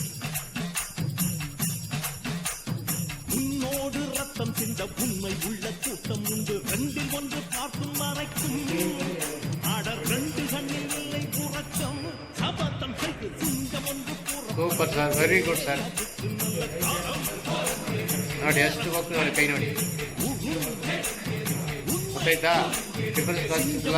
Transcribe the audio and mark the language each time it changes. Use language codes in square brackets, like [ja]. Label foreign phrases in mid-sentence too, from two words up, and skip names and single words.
[ta] உன்னோடு ரத்தம் சிந்த உண்மை உள்ள கூட்டம் உண்டு ரெண்டில் ஒன்று பார்க்கும் வரைக்கும் ஆட ரெண்டு கண்ணில் இல்லை உறக்கம் சபதம் செய்து சிங்கம் ஒன்று [en] Super sir, very good sir. [kn] ನೋಡಿ ಎಷ್ಟು ಹೋಗ್ತು ನೋಡಿ, ಕೈ ನೋಡಿ ಗೊತ್ತಾಯ್ತಾ? ಡಿಫರೆನ್ಸ್ ಗೊತ್ತಿಲ್ಲ.